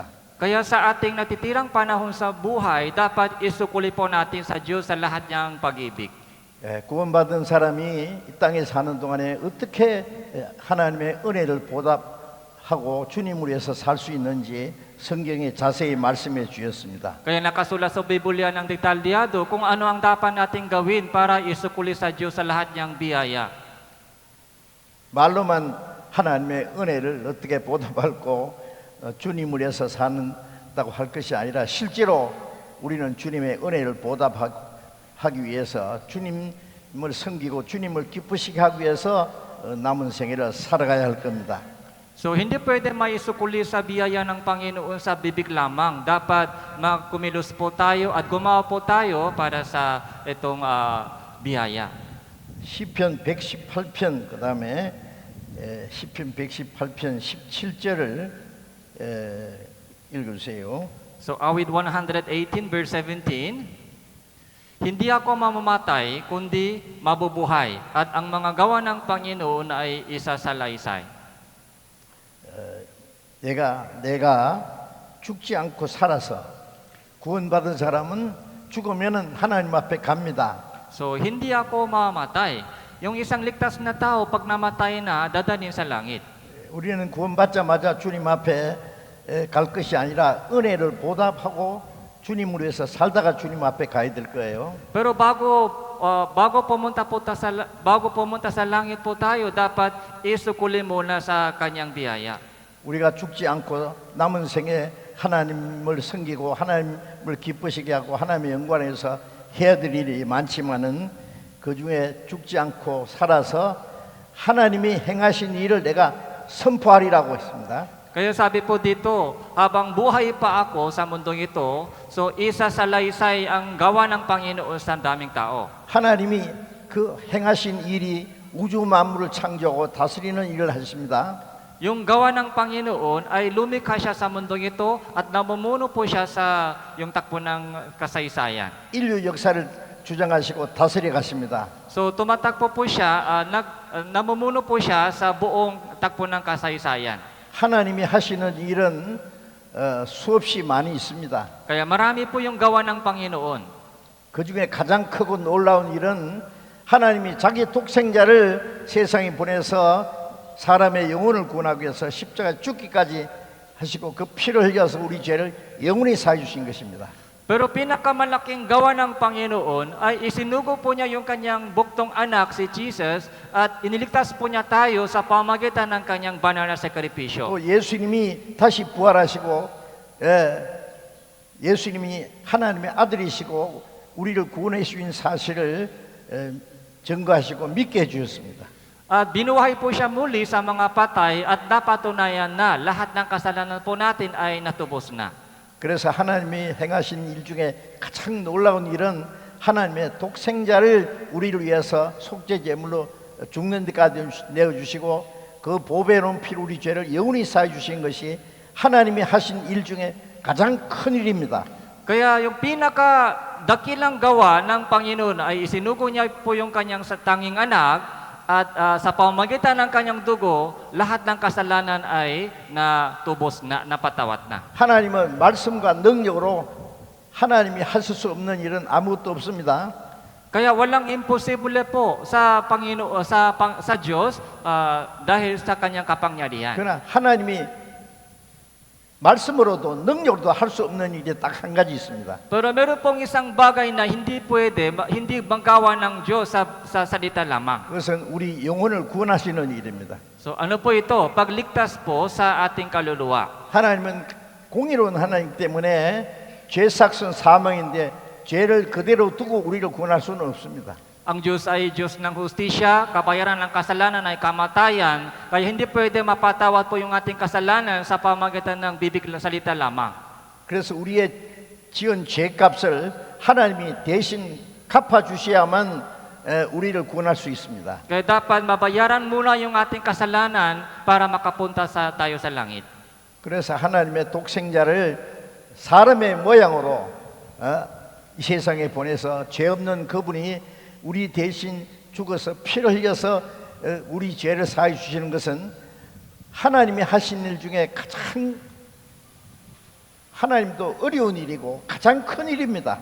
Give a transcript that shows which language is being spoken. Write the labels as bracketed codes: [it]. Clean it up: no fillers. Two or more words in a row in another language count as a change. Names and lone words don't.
[tl] Kaya sa ating natitirang panahon sa buhay, dapat isukuli po natin sa Diyos sa lahat niyang pag-ibig. [ko] 구원받은 사람이 이 땅에 사는 동안에 어떻게 하나님의 은혜를 보답하고 주님을 위해서 살 수 있는지 성경에 자세히 말씀해 주셨습니다. [tl] Kaya nakasulat sa Biblia ng detalyado kung ano ang dapat nating gawin para isukuli sa Diyos sa lahat niyang biyaya. [ko] 말로만 하나님의 은혜를 어떻게 보답할고 주님을 위해서 산다고 할 것이 아니라 실제로 우리는 주님의 은혜를 보답하기 위해서 주님을 섬기고 주님을 기쁘시게 하기 위해서 남은 생애를 살아가야 할 겁니다. [tl] So hindi pwede maisukuli sa biyaya ng Panginoon sa bibig lamang. Dapat magkumilos po tayo at gumawa po tayo para sa itong biyaya. [ko] 시편 118편 그다음에 시편 118편 17절을 읽으세요. [tl] So awit 118 verse 17, hindi ako mamamatay kundi mabubuhay at ang mga gawa ng Panginoon ay isasalaysay. [ko] 내가 죽지 않고 살아서 구원받은 사람은 죽으면은 하나님 앞에 갑니다. [tl] So hindi ako mamamatay. Yung isang ligtas na tao pag namatay na dadalhin sa langit. [ko] 우리는 구원받자마자 주님 앞에 갈 것이 아니라 은혜를 보답하고 주님을 위해서 살다가 주님 앞에 가야 될 거예요. [tl] Pero bago pumunta sa langit po tayo, dapat isukuli muna sa kanyang biyaya. [ko] 우리가 죽지 않고 남은 생에 하나님을 섬기고 하나님을 기쁘시게 하고 하나님의 영광에서 해야 될 일이 많지만은 그 중에 죽지 않고 살아서 하나님이 행하신 일을 내가 선포하리라고 했습니다. [tl] Kaya sabi po dito, habang buhay pa ako sa mundong ito, so isasalaysay ang gawa ng Panginoon sa daming tao. [ko] 하나님이 그 행하신 일이 우주 만물을 창조하고 다스리는 일을 하십니다. [tl] Yung gawa ng Panginoon ay lumikha siya sa mundong ito at namumuno po siya sa yung takbo ng kasaysayan. [ko] 인류 역사를 주장하시고 다스려 가십니다. [tl] So tumatakbo po siya, namumuno po siya sa buong takbo ng kasaysayan. [ko] 하나님이 하시는 일은 수없이 많이 있습니다. [tl] Kaya marami po yung gawa ng Panginoon. [ko] 그 중에 가장 크고 놀라운 일은 하나님이 자기 독생자를 세상에 보내서 사람의 영혼을 구원하기 위해서 십자가에 죽기까지 하시고 그 피를 흘려서 우리 죄를 영원히 사해 주신 것입니다. [tl] Pero pinakamalaking gawa ng Panginoon ay isinugo po niya yung kanyang buktong anak, si Jesus, at iniligtas po niya tayo sa pamagitan ng kanyang banal na sakripisyo. [ko] 또 예수님이 다시 부활하시고 예수님이 하나님의 아들이시고 우리를 구원해 주신 사실을 증거하시고 믿게 해주셨습니다. [tl] At binuhay po siya muli sa mga patay at napatunayan na lahat ng kasalanan po natin ay natubos na. [ko] 그래서 하나님이 행하신 일 중에 가장 놀라운 일은 하나님의 독생자를 우리를 위해서 속죄 제물로 죽는 데까지 내어주시고 그 보배로운 피로 우리 죄를 영원히 사해 주신 것이 하나님이 하신 일 중에 가장 큰 일입니다. [tl] Kaya yung pinaka dakilang gawa ng Panginoon ay isinugo niya po yung kanyang tanging anak at sa pamamagitan ng kanyang dugo, lahat ng kasalanan ay natubos na, napatawat na. [ko] 하나님은 말씀과 능력으로 하나님이 하실 수 없는 일은 아무것도 없습니다. [tl] Kaya walang imposible po sa Panginoon sa Diyos dahil sa kanyang kapangyarihan. [ko] 그러나 하나님이 말씀으로도 능력으로도 할 수 없는 일이 딱 한 가지 있습니다. [tl] Pero meron pong isang bagay na hindi pwede, hindi magawa ng Diyos sa salita lamang. [ko] 그것은 우리 영혼을 구원하시는 일입니다. [tl] So ano po ito? Pagligtas po sa ating kaluluwa. [ko] 하나님은 공의로운 하나님 때문에 죄삭은 사망인데 죄를 그대로 두고 우리를 구원할 수는 없습니다. [tl] Ang Diyos ay Diyos ng hustisya, kabayaran ng kasalanan ay kamatayan, kaya hindi pwede mapatawad po yung ating kasalanan sa pamamagitan ng bibig salita lamang. [ko] 그래서 우리의 지은 죄값을 하나님이 대신 갚아주셔야만 우리를 구원할 수 있습니다. [tl] Kaya dapat mabayaran muna yung ating kasalanan para makapunta tayo sa langit. [ko] 그래서 하나님의 독생자를 사람의 모양으로 이 세상에 보내서 죄 없는 그분이 우리 대신 죽어서 피를 흘려서 우리 죄를 사해 주시는 것은 하나님이 하신 일 중에 가장 하나님도 어려운 일이고 가장 큰 일입니다.